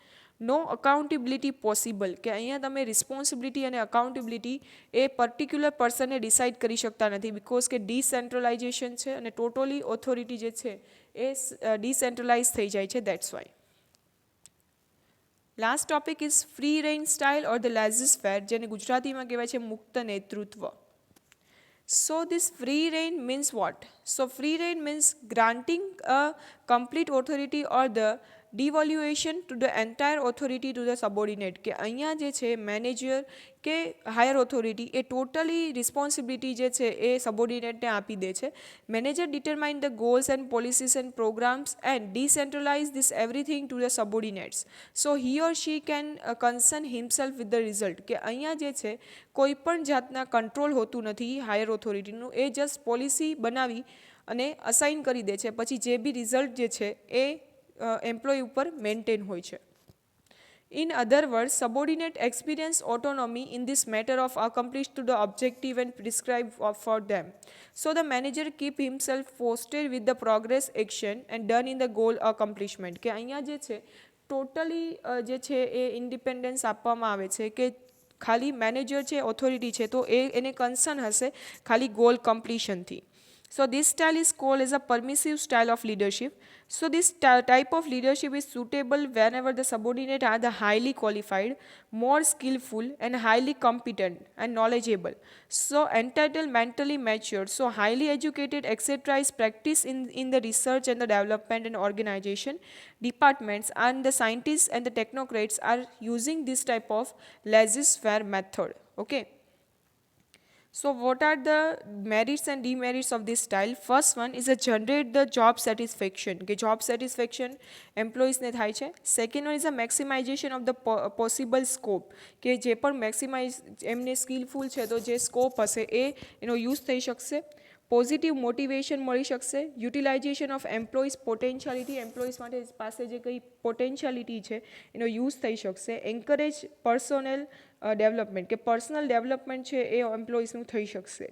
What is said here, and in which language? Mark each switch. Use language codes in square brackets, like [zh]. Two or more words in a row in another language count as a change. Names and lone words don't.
[en] no accountability possible, [gu] કે અહીંયા તમે રિસ્પોન્સિબિલિટી અને અકાઉન્ટેબિલિટી એ [en] particular person [gu] ડિસાઇડ કરી શકતા નથી બિકોઝ કે ડિસેન્ટ્રલાઇઝેશન છે અને [en] totally authority [gu] જે છે એ ડિસેન્ટ્રલાઇઝ થઈ જાય છે, [en] that's why. last topic is free rein style or the laissez faire, [gu] જેને ગુજરાતીમાં કહેવાય છે મુક્ત નેતૃત્વ. [en] So this free reign means what? So free reign means granting a complete authority or the devaluation to the entire authority to the subordinate, [gu] કે અહીંયા જે છે મેનેજર કે [en] higher authority [gu] એ [en] totally responsibility [gu] જે છે એ સબોર્ડિનેટને આપી દે છે. [en] manager determine the goals and policies and programs and decentralize this everything to the subordinates, so he or she can concern himself with the result, [gu] કે અહીંયા જે છે કોઈ પણ જાતના કંટ્રોલ હોતું નથી [en] higher authority, [gu] એ [en] just policy [gu] બનાવી અને અસાઇન કરી દે છે, પછી જે બી રિઝલ્ટ જે છે એ એમ્પ્લોય ઉપર મેન્ટેન હોય છે. [en] In other words, subordinate experience autonomy in this matter of accomplish to the objective and prescribe for them. So the manager keep himself posted with the progress action and done in the goal accomplishment, કે અહીંયા જે છે ટોટલી જે છે એ ઇન્ડિપેન્ડન્સ આપવામાં આવે છે કે ખાલી મેનેજર છે ઓથોરિટી છે તો એને કન્સર્ન હશે ખાલી goal completion. So this style is called as a permissive style of leadership. So this type of leadership is suitable whenever the subordinate are the highly qualified, more skillful and highly competent and knowledgeable. So entitled, mentally mature, so highly educated, etc. is practiced in the research and the development and organization departments, and the scientists and the technocrats are using this type of laissez-faire method. Okay. So what are the merits and demerits of this style? First one is a generate the job satisfaction, [gu] કે job satisfaction employees ને થાય છે. [en] Second one is a maximization of the possible scope, [gu] કે જે પણ maximize એમને સ્કિલફુલ છે તો જે સ્કોપ હશે એ એનો યુઝ થઈ શકશે. [en] positive motivation [gu] મળી શકશે. [en] utilization of employees potentiality, [gu] એમ્પ્લોઈઝ માટે પાસે જે કંઈ પોટેન્શિયાલિટી છે એનો યુઝ થઈ શકશે. [en] encourage personal development, [gu] કે [en] personal development [gu] છે એ એમ્પ્લોઈઝનું થઈ શકશે.